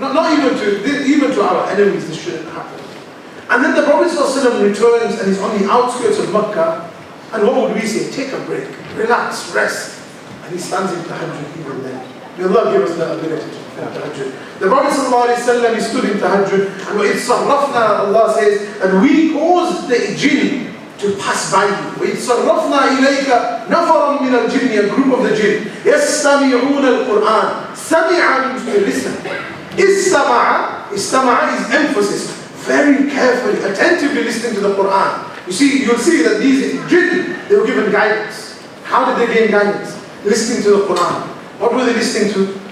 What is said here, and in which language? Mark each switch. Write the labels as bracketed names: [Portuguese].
[English] Not even to our enemies, this shouldn't happen. And then the Prophet ﷺ returns and he's on the outskirts of Makkah. And what would we say? Take a break, relax, rest. and he stands in tahajjud even then. May Allah give us the ability to perform tahajjud. The Prophet ﷺ, he stood in tahajjud, and [Arabic] وَإِذْ صَرَّفْنَا, [English] Allah says, and we caused the jinn to pass by you. [Arabic] وَإِذْ صَرَّفْنَا إِلَيْكَ نَفَرًا مِنَ الْجِنِّ, [English] a group of the jinn. [Arabic] يَسْتَمِعُونَ الْقُرْآنِ. [English] سَمِعَ means to listen. Istama'a is emphasis. Very carefully, attentively listening to the Quran. You'll see that these jinn, they were given guidance. How did they gain guidance? Listening to the Quran. What were they listening to?